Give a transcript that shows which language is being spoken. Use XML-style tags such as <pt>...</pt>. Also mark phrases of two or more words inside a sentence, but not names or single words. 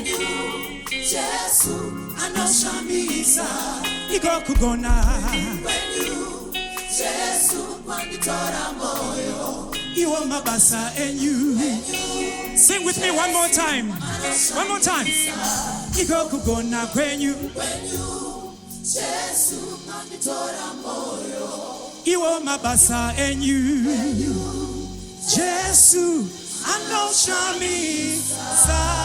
<sn>Jesu anoshamisa Iko kugona. Jesu wanitora moyo Iwo mabasa enyu.</sn> <en>Sing with me one more time. One more time.</en> <sn>Iko kugona kwenyu. Jesu wanitora moyo Iwo mabasa enyu. Jesu anoshamisa.</sn>